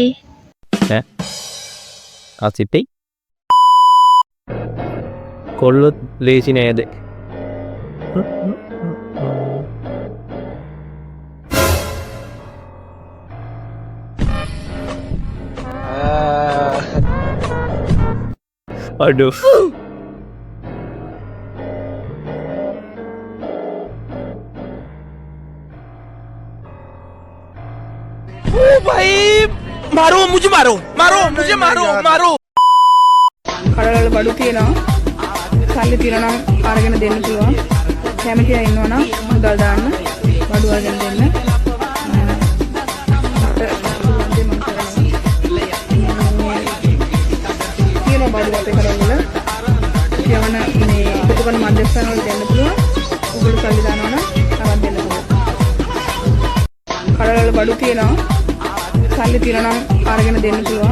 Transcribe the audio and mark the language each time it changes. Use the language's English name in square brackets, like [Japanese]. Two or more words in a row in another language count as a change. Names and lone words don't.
[Sinhala] ඈ අසිතේ කොල්ලොත් ලේසි නේද Aduh. [Hindi] भाई मारो मुझे मारो [Sinhala] කඩවල බඩු තියෙනවා සල්ලි තියෙනවා අරගෙන දෙන්න පුළුවන් කැමති අය ඉන්නවා නම් මුදල් දාන්න බඩු අරගෙන දෙන්න තියෙනවා බඩු අපේ කඩවල යවන මේ එකතු කරන මධ්‍යස්ථාන වල දෙන්න පුළුවන් උගල සල්ලි දානවා නම් අරන් දෙන්න පුළුවන් කඩවල බඩු තියෙනවා සල්ලි තියෙනවා නම් අරගෙන දෙන්න පුළුවන්